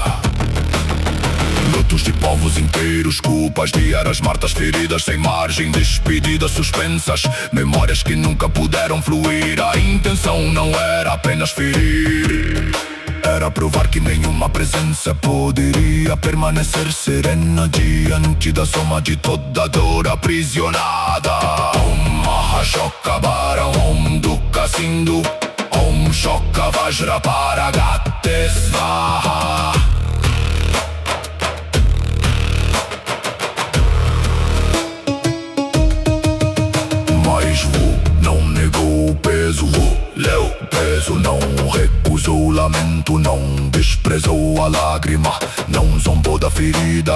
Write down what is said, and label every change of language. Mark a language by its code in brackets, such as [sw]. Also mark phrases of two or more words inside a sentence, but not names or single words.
[pt] Lutos de povos inteiros, culpas de eras martas, feridas sem margem, despedidas suspensas, memórias que nunca puderam fluir. A intenção não era apenas ferir, era provar que nenhuma presença poderia permanecer serena diante da soma de toda dor aprisionada. [sa] ॐ महाशोकभरम्, ॐ दुःख सिन्धु, ॐ शोक वज्र पारगते स्वाहा. [pt] Mas Wu não negou o peso, Wu leu o peso, não recusou o lamento, não desprezou a lágrima, não zombou da ferida.